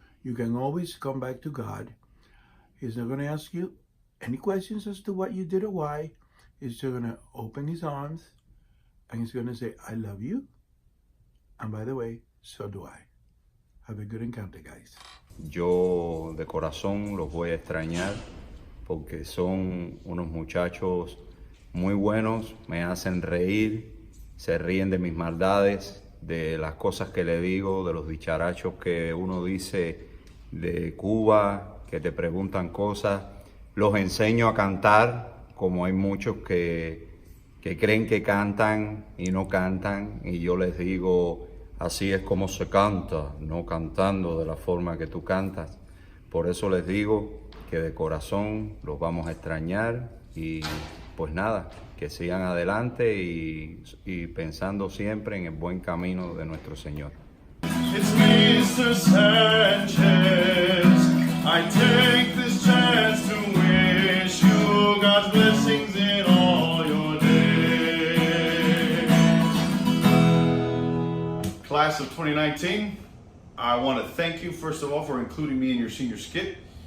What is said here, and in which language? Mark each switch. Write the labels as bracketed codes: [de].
[en] You can always come back to God. He's not going to ask you any questions as to what you did or why. He's just going to open his arms and he's going to say, I love you. And by the way, so do I. Have a good encounter, guys. [es] Yo de corazón los voy a extrañar porque son unos muchachos muy buenos, me hacen reír, se ríen de mis maldades, de las cosas que le digo, de los dicharachos que uno dice de Cuba, que te preguntan cosas. Los enseño a cantar, como hay muchos que creen que cantan y no cantan, y yo les digo, así es como se canta, no cantando de la forma que tú cantas. Por eso les digo que de corazón los vamos a extrañar y pues nada, que sigan adelante y pensando siempre en el buen camino de nuestro Señor. [en] It's Mr. Sanchez. I take this chance to wish you God's blessings in all your days. Class of 2019, I want to thank you first of all for including me in your senior skit.